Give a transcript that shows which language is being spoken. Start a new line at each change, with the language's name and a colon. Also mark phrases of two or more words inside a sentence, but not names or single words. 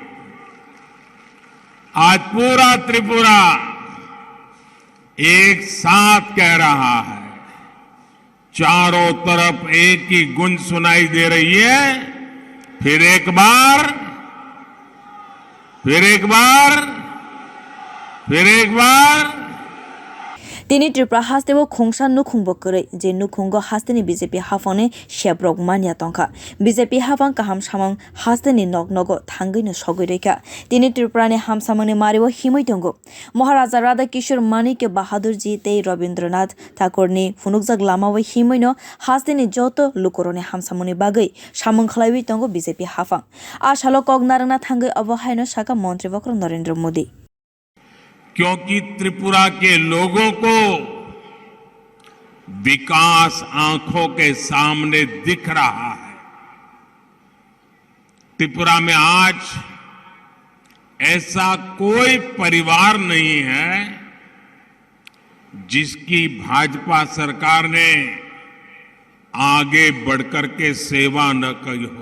Hindi: आज पूरा त्रिपुरा एक साथ कह रहा है, चारों तरफ एक ही गूंज सुनाई दे रही है, फिर एक बार, फिर एक बार, फिर एक बार।
Kok Borok: Tini Tripura hasteo khongsa nukhungbo korei je nukhungo hasteni BJP hafane shebrok mania tongkha BJP hafang kaham samang hasteni nognogo thangai no sogoi reika Tini Tripura ni hamsamani maribo himoi tongo Maharaja Radha Kishore Manik Bahadur ji tei Rabindranath Tagore ni phunukjak lamao himoi no hasteni joto lukoroni hamsamani bagai samang khlaiwi tongo BJP hafang ashalo kognarangna thangai abo haino saka mantri bokrok Narendra Modi
Hindi: क्योंकि त्रिपुरा के लोगों को विकास आंखों के सामने दिख रहा है। त्रिपुरा में आज ऐसा कोई परिवार नहीं है जिसकी भाजपा सरकार ने आगे बढ़कर के सेवा न की हो।